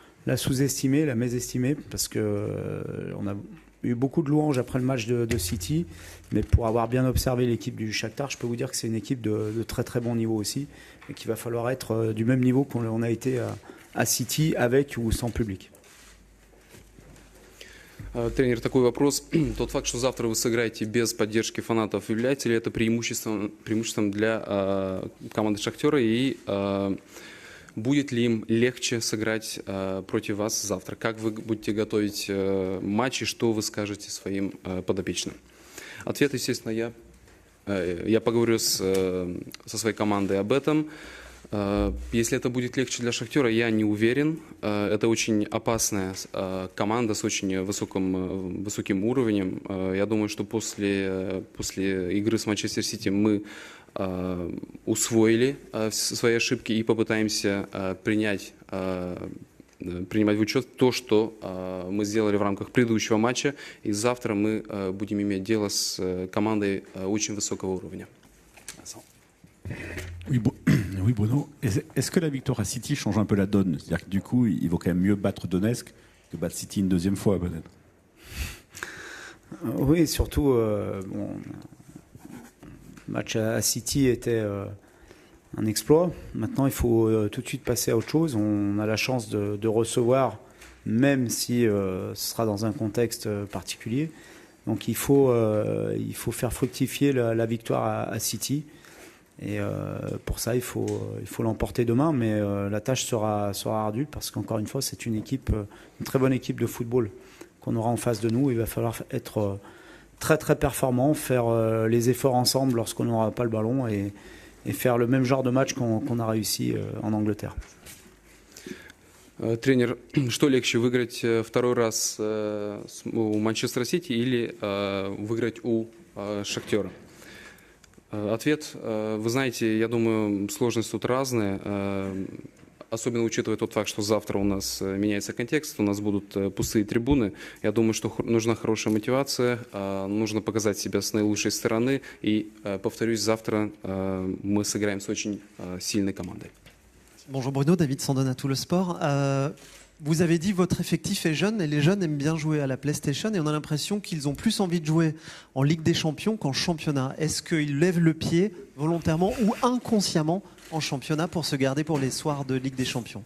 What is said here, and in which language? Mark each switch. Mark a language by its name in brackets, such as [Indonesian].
[French] la sous-estimer, la mésestimer, parce que on a eu beaucoup de louanges après le match de City, mais pour avoir bien observé l'équipe du Shakhtar, je peux vous dire que c'est une équipe de très très bon niveau aussi, et qu'il va falloir être du même niveau qu'on a été à City, avec ou sans public. [Russian] Тренер, такой вопрос. Тот факт, что завтра вы сыграете без поддержки фанатов, является ли это преимуществом для команды «Шахтера» и будет ли им легче сыграть против вас завтра? Как вы будете готовить матч и что вы скажете своим подопечным? Ответ, естественно, я поговорю со своей командой об этом. Если это будет легче для «Шахтера», я не уверен. Это очень опасная команда с очень высоким уровнем. Я думаю, что после игры с Манчестер Сити мы усвоили свои ошибки и попытаемся принимать в учет то, что мы сделали в рамках предыдущего матча. И завтра мы будем иметь дело с командой очень высокого уровня. [French] Oui, Bruno. Est-ce que la victoire à City change un peu la donne? C'est-à-dire que du coup, il vaut quand même mieux battre Donetsk que battre City une deuxième fois, peut-être. Oui, surtout, le match à City était un exploit. Maintenant, il faut tout de suite passer à autre chose. On a la chance de recevoir, même si ce sera dans un contexte particulier. Donc, il faut faire fructifier la victoire à City. Et pour ça, il faut l'emporter demain, mais la tâche sera ardue parce qu'encore une fois, c'est une très bonne équipe de football qu'on aura en face de nous. Il va falloir être très très performant, faire les efforts ensemble lorsqu'on n'aura pas le ballon et faire le même genre de match qu'on a réussi en Angleterre. [Russian] Тренер, что легче, выиграть второй раз у Манчестер Сити или выиграть у Шахтера? Ответ, вы знаете, я думаю, сложность тут разная, особенно учитывая тот факт, что завтра у нас меняется контекст, у нас будут пустые трибуны. Я думаю, что нужна хорошая мотивация, нужно показать себя с наилучшей стороны. И, повторюсь, завтра мы сыграем с очень сильной командой. [French] Bonjour Bruno, David Sandon à Tout le Sport. Vous avez dit votre effectif est jeune et les jeunes aiment bien jouer à la PlayStation et on a l'impression qu'ils ont plus envie de jouer en Ligue des Champions qu'en championnat. Est-ce qu'ils lèvent le pied volontairement ou inconsciemment en championnat pour se garder pour les soirs de Ligue des Champions?